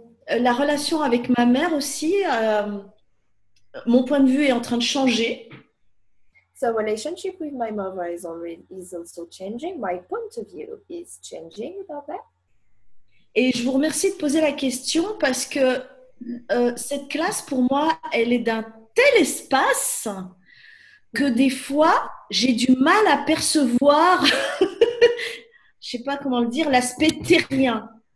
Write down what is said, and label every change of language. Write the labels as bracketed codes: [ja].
[fr] La relation avec ma mère aussi, mon point de vue est en train de changer. [en] So relationship with my mother is also changing. My point of view is changing about that. [fr] Et je vous remercie de poser la question parce que cette classe, pour moi, elle est d'un tel espace que des fois, j'ai du mal à percevoir, je sais pas comment le dire, l'aspect terrien.